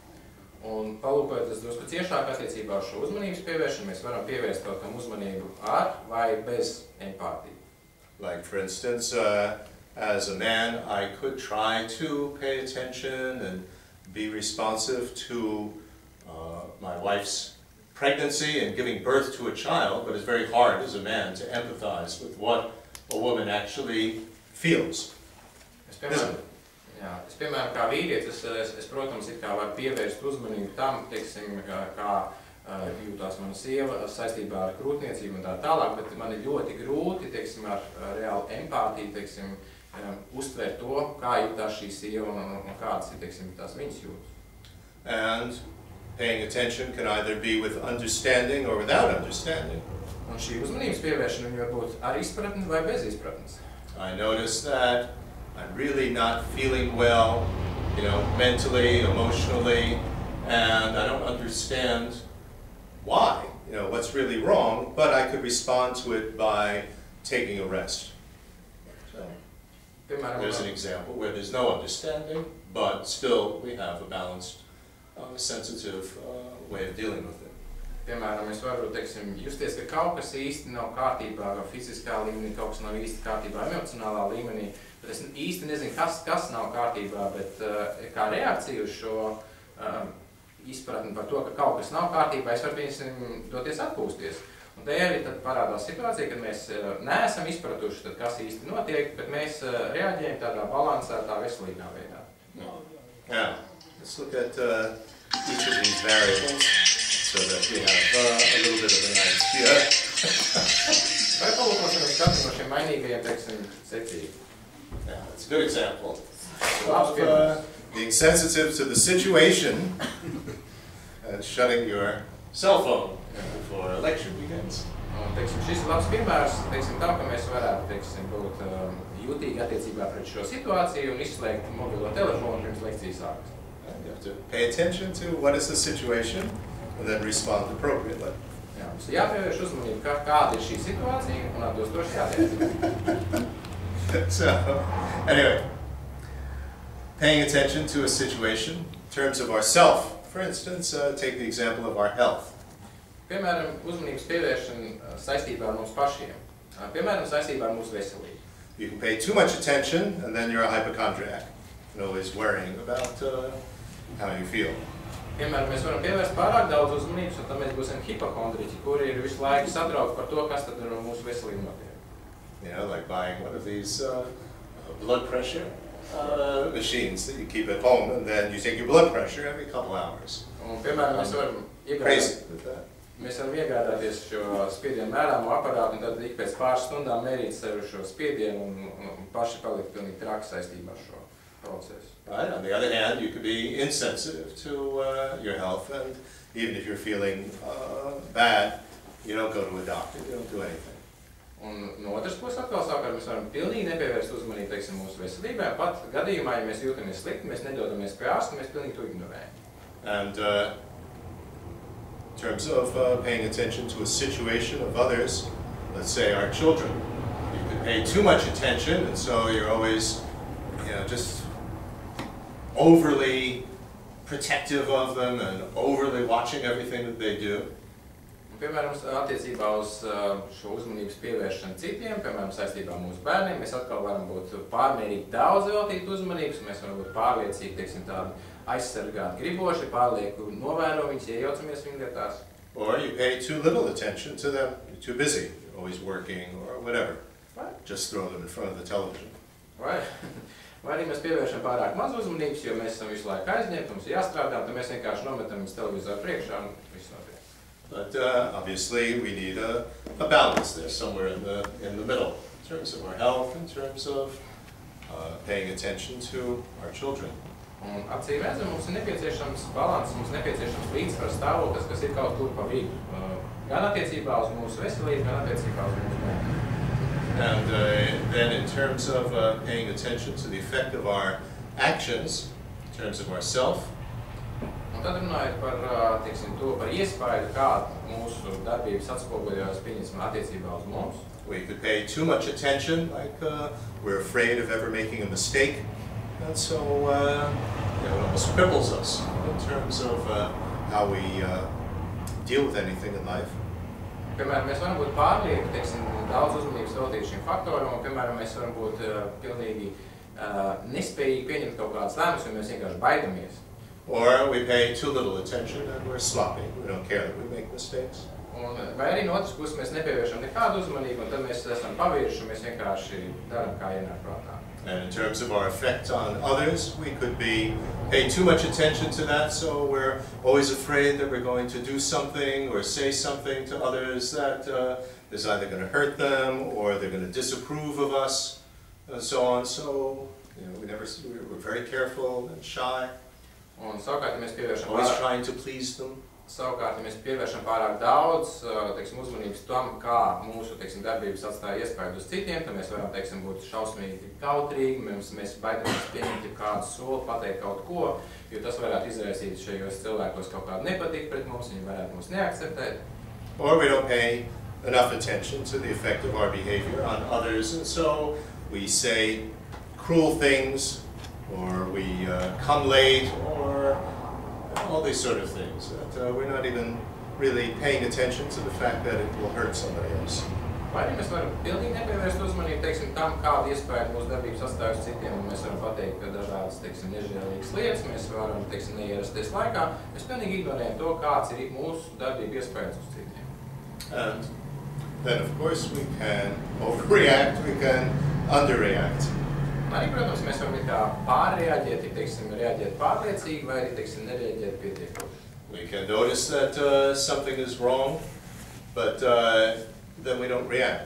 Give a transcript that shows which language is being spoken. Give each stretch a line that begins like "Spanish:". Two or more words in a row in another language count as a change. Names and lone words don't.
Latvian: Un palūkojoties drusku ciešāk attiecībā uz šo uzmanības pievēršanu, mēs varam pievērst kaut kam uzmanību ar vai bez empātiju.
English: Like for instance, as a man, I could try to pay attention and be responsive to my wife's pregnancy and giving birth to a child, but it's very hard as a man to empathize with what a woman actually feels.
Latvian: Es, piemēram, Jā, es, piemēram, kā vīrietis, es protams, it kā varu pievērst uzmanību tam, teiksim, kā jūtās mana sieva saistībā ar krūtniecību un tā tālāk, bet man ir ļoti grūti, teiksim, ar reālu empātiju, teiksim, uztvērt to, kā jūtās šī sieva un kādas ir, teiksim, tās viņas jūtas.
English: And paying attention can either be with understanding or without understanding.
Latvian: Un šī uzmanības pievēršana viņa var būt ar izpratni vai bez izpratnes.
English: I notice that I'm really not feeling well, mentally, emotionally, and I don't understand why, what's really wrong, but I could respond to it by taking a rest. So there's an example where there's no understanding, but still we have a balanced, sensitive way of dealing with it.
Latvian: Piemēram, es varu, teiksim, justies, ka kaut kas īsti nav kārtībā, vai fiziskā līmenī, kaut kas nav īsti kārtībā, emocionālā līmenī, bet es īsti nezinu, kas nav kārtībā, bet kā reakcija uz šo izpratni par to, ka kaut kas nav kārtībā, es varu, piemēram, doties atpūsties. Un te arī tad parādās situācija, kad mēs neesam izpratuši, tad kas īsti notiek, bet mēs reaģējam tādā balansētā, veselīgā veidā.
English: Yeah. Let's look at each of these variables so that we have a little bit of an idea.
Latvian: Vai palūkosim katru no šiem mainīgajiem, teiksim, secīgi?
English: Yeah, that's a good example.
Latvian: Labs
English: Being sensitive to the situation and shutting your cell phone before a lecture begins.
Latvian: Un, teiksim, šis ir labs piemērs, teiksim, tam, ka mēs varētu, teiksim, būt jūtīgi attiecībā pret šo situāciju un izslēgt mobilo telefonu pirms lekcijas sākas.
English: You have to pay attention to what is the situation and then respond appropriately.
Latvian: Jā, mums ir jāpievērš uzmanību, kāda ir šī situācija un atbilstoši jātiek.
English: So, anyway, paying attention to a situation in terms of ourself. For instance, take the example of our health.
Latvian: Piemēram, uzmanības pievēršana saistībā ar mums pašiem. Piemēram, saistībā ar mūsu veselību.
English: You can pay too much attention and then you're a hypochondriac and always worrying about how you feel.
Latvian: Piemēram, mēs varam pievērst pārāk daudz uzmanības, un tad mēs būsim hipohondriķi, kuri ir visu laiku satraukti par to, kas tad ar mūsu veselību notiek.
English: Like buying one of these blood pressure machines that you keep at home, and then you take your blood pressure every couple hours.
Latvian: Un, piemēram, mēs varam iegādāties šo spiedienu mērāmo aparātu, un tad ik pēc pāris stundām mērīt sev šo spiedienu un paši palikt pilnīgi traki saistībā ar šo procesu.
English: Right. On the other hand, you could be insensitive to your health, and even if you're feeling bad, you don't go to a doctor, you don't do anything.
Latvian: Un no otras puses atkal savukārt mēs varam pilnīgi nepievērst uzmanību, teiksim, mūsu veselībai. Pat gadījumā, ja mēs jūtamies slikti, mēs nedodamies pie ārsta, mēs pilnīgi to ignorējam.
English: And in terms of paying attention to a situation of others, let's say our children, you could pay too much attention, and so you're always, just overly protective of them and overly watching everything that they do.
Latvian: Piemēram, attiecībā uz šo uzmanības pievēršanu citiem, piemēram, saistībā ar mūsu bērniem, mēs atkal varam būt pārmērīgi daudz veltīt uzmanības, mēs varam būt pārliecīgi, teiksim, tādi aizsargāt griboši, pārlieku novēro viņus, iejaucamies viņu lietās.
English: Or you pay too little attention to them, you're too busy, you're always working or whatever. Just throw them in front of the television.
Latvian: Vai arī mēs pievēršam pārāk maz uzmanības, jo mēs esam visu laiku aizņemti, mums ir jāstrādā, tad mēs vienkārši nometam viņus televizoru priekšā un viss notiek.
English: But obviously we need a balance there, somewhere in the middle, in terms of our health, in terms of paying attention to our children.
Latvian: Un acīm redzam, mums ir nepieciešams balans, mums ir nepieciešams līdzsvars stāvoklis, kas ir kaut kur pa vidu. Gan attiecībā uz mūsu veselību, gan attiecībā uz mūsu bērniem.
English: And then in terms of paying attention to the effect of our actions, in terms of ourself.
Latvian: Un tad runājot par, teiksim, to par iespēju, kāda mūsu darbības atspoguļojas, pieņemsim, attiecībā uz mums.
English: We could pay too much attention, like we're afraid of ever making a mistake. And so it almost cripples us in terms of how we deal with anything in life.
Latvian: Piemēram, mēs varam būt pārlieki, teiksim, daudz uzmanības veltīt šim faktoram, un, piemēram, mēs varam būt pilnīgi nespējīgi pieņemt kaut kādas lēmumus, jo mēs vienkārši baidamies.
English: Or we pay too little attention and we're sloppy. We don't care that we make mistakes.
Latvian: Un, vai arī no otras puses mēs nepievēršam nekādu uzmanību, un tad mēs esam pavirši, un mēs vienkārši darām, kā ienāk prātā.
English: And in terms of our effect on others, we could pay too much attention to that, so we're always afraid that we're going to do something or say something to others that is either going to hurt them or they're going to disapprove of us, and so on. So, you know, we're very careful and shy,
Latvian: Un savukārt, ja mēs pievēršam
English: always trying to please them.
Latvian: Savukārt, ja mēs pievēršam pārāk daudz teiksim, uzmanības tam, kā mūsu teiksim, darbības atstāja iespēju uz citiem, tad mēs varam teiksim, būt šausmīgi kautrīgi, mēs baidamies pieņemt kādu soli, pateikt kaut ko, jo tas varētu izraisīt šajos cilvēkos kaut kādu nepatiku pret mums, viņi varētu mums neakceptēt.
English: Or we don't pay enough attention to the effect of our behavior on others, and so we say cruel things, or we come late, or all these sort of things that we're not even really paying attention to the fact that it will hurt somebody else.
Latvian: Vai arī mēs varam pilnīgi nepievērst uzmanību teiksim, tam, kādu iespēju mūsu darbības atstāj uz citiem, un mēs varam pateikt dažādas teiksim, nežēlīgas lietas, mēs varam teiksim, neierasties laikā, mēs pilnīgi ignorējam to, kāds ir mūsu darbība iespējas uz citiem.
English: And then, of course, we can overreact, we can underreact.
Latvian: Arī, protams, mēs varam kā pārreaģēt, teiksim, reaģēt pārliecīgi, vai arī teiksim, nereaģēt pietiekoši.
English: We can notice that something is wrong, but then we don't react.